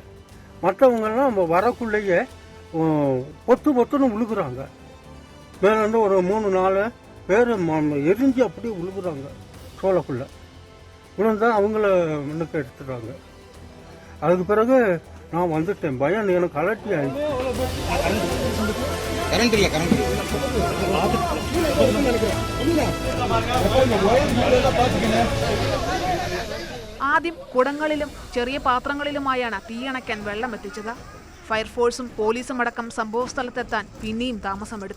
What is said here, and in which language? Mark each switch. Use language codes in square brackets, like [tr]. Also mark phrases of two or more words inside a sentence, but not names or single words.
[ta] மற்றவங்கெல்லாம் நம்ம வரக்குள்ளேயே பொத்துன்னு விழுகுறாங்க. மேலேருந்து ஒரு 3-4 பேர் எரிஞ்சு அப்படியே விழுகுறாங்க. சோளக்குள்ளே விழுந்தா அவங்கள முன்னுக்கு எடுத்துடுறாங்க. அதுக்கு பிறகு நான் வந்துட்டேன். பயம் எனக்கு அலர்ட்டி ஆகிடுச்சு. [ml] ആദ്യം കുടങ്ങളിലും ചെറിയ പാത്രങ്ങളിലുമായാണ് തീയണയ്ക്കാൻ വെള്ളം എത്തിച്ചത്. ഫയർഫോഴ്സും പോലീസും അടക്കം സംഭവസ്ഥലത്തെത്താൻ പിന്നെയും താമസമെടുത്തു.